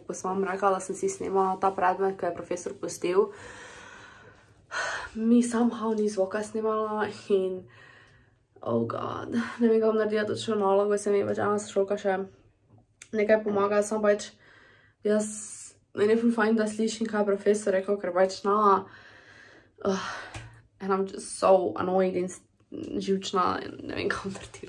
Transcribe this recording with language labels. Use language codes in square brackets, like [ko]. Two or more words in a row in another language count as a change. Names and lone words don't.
[sl] Ko sem vam rekla, da sem si snemala ta predmet, ko je profesor pustil, mi somehow ni zvoka snemala in [en] oh god, [sl] ne vem, kako naredila točno nalogo, se mi pač ena sošolka še nekaj pomaga, sem pač jaz, meni je ful fajn, da slišim, kaj je profesor rekel, ker pač [en] and I'm just so annoyed [sl] in živčna, ne vem, kako naredila.